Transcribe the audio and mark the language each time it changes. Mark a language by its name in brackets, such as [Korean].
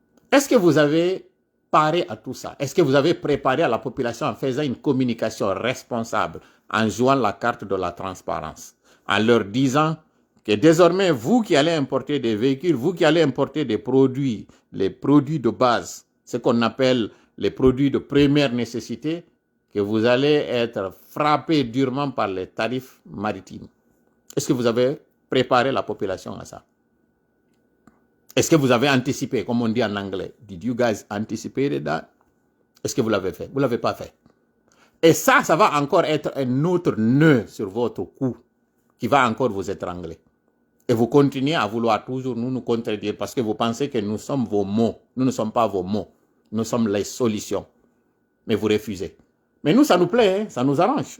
[French] Est-ce que vous avez paré à tout ça? Est-ce que vous avez préparé à la population en faisant une communication responsable, en jouant la carte de la transparence, en leur disant que désormais, vous qui allez importer des véhicules, vous qui allez importer des produits, les produits de base, ce qu'on appelle les produits de première nécessité, que vous allez être frappés durement par les tarifs maritimes? Est-ce que vous avez préparé la population à ça? Est-ce que vous avez anticipé, comme on dit en anglais? [English] Did you guys anticipate that? [French] Est-ce que vous l'avez fait? Vous ne l'avez pas fait. Et ça va encore être un autre nœud sur votre cou qui va encore vous étrangler. Et vous continuez à vouloir toujours nous contredire parce que vous pensez que nous sommes vos mots. Nous ne sommes pas vos mots. Nous sommes les solutions. Mais vous refusez. Mais nous, ça nous plaît, hein? Ça nous arrange.